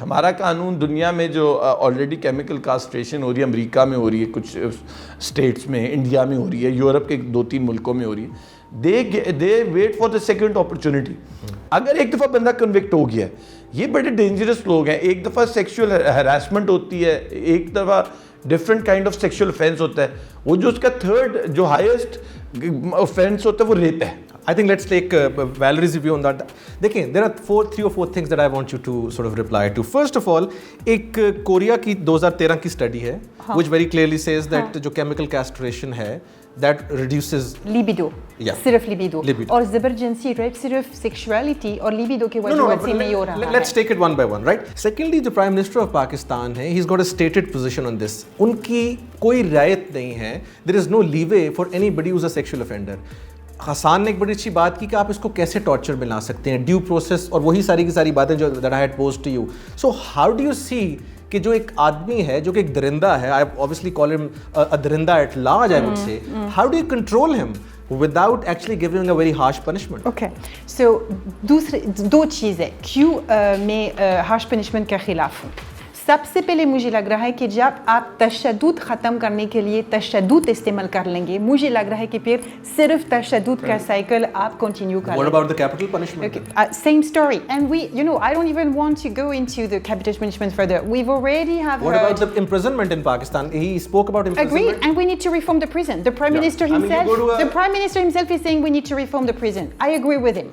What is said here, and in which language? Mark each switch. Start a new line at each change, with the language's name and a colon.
Urdu: ہمارا قانون دنیا میں جو آلریڈی کیمیکل کاسٹریشن ہو رہی ہے, امریکہ میں ہو رہی ہے, کچھ اسٹیٹس میں, انڈیا میں ہو رہی ہے, یورپ کے 2-3 ملکوں میں ہو رہی ہے,
English: They wait for the second opportunity.
Urdu: اگر ایک دفعہ بندہ کنوکٹ ہو گیا, یہ بڑے ڈینجرس لوگ ہیں. ایک دفعہ سیکشول ہراسمنٹ ہوتی ہے, ایک دفعہ different kind of sexual offence ہوتا ہے, وہ جو اس کا تھرڈ جو ہائیسٹ اوفینس ہوتا ہے وہ ریپ ہے.
English: I think let's take Valerie's view on that. دیکھیں, there are 3 or 4 things that I want you to sort of reply to. First of all,
Urdu: ایک کوریا کی 2013 کی اسٹڈی ہے
English: which very clearly says that جو chemical castration ہے that reduces libido. صرف libido.
Urdu: اور زبرجنسی rape صرف sexuality اور libido کے وجہ سے نہیں ہو رہا ہے.
English: Let's take it one by one, right? Secondly, جو Prime Minister of Pakistan ہے, he's got a stated position on this.
Urdu: ان کی کوئی رعایت نہیں ہے.
English: There is no leeway for anybody who's a sexual offender.
Urdu: حسان نے ایک بڑی اچھی بات کی کہ آپ اس کو کیسے ٹارچر میں لا سکتے ہیں, ڈیو پروسیس اور وہی ساری کی ساری باتیں جو
English: that I had posed to you. So how do you see
Urdu: کہ جو ایک آدمی ہے جو کہ ایک درندہ ہے,
English: I obviously call him a درندہ at large, I would say, how do you control him without actually giving a very harsh punishment?
Urdu: Okay, so دو چیزیں کیوں میں harsh punishment کے خلاف ہوں. سب سے پہلے مجھے لگ رہا ہے کہ جب آپ تشدد ختم کرنے کے لیے تشدد استعمال کر لیں گے, مجھے لگ رہا ہے کہ پھر صرف تشدد کا سائیکل آپ کنٹینیو کر لیں.
English: What about the capital punishment? Okay. Same story. And I don't even want to go into the capital punishment further. We've already have What about the imprisonment in Pakistan? He spoke about imprisonment. Agreed. And we need to reform the prison. The Prime Minister himself, the Prime Minister himself is saying we need to reform the prison. I agree with him.